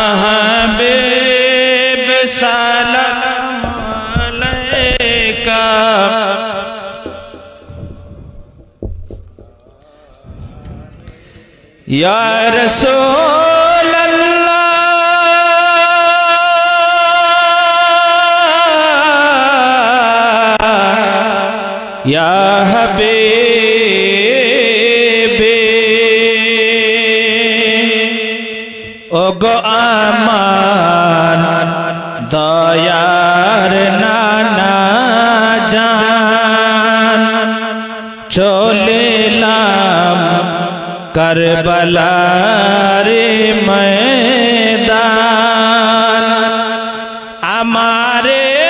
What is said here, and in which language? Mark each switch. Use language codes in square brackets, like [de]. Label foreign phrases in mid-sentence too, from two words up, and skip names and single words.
[ar] حبیب سلام علیکہ یا رسول اللہ یا حبیب [bn] ওগো আমার দয়ার নানা জান চলিলাম কারবালার ময়দান আমারে